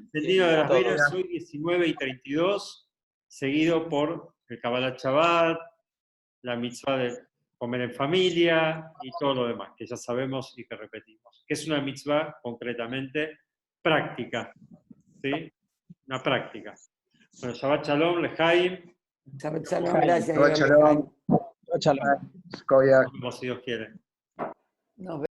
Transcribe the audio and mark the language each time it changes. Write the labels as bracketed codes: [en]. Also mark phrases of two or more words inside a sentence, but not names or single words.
[es] Encendido de las velas, hoy 19:32, seguido por el [he] קבלת שבת, [es] la mitzvah de comer en familia y todo lo demás, que ya sabemos y que repetimos. Que es una mitzvah concretamente práctica, ¿sí? Una práctica. Bueno, [he] שבת שלום לחיים. שבת שלום, gracias, Shabbat Joel. Shalom. שבת שלום. Koyak. [es] Como si Dios quiere. Nos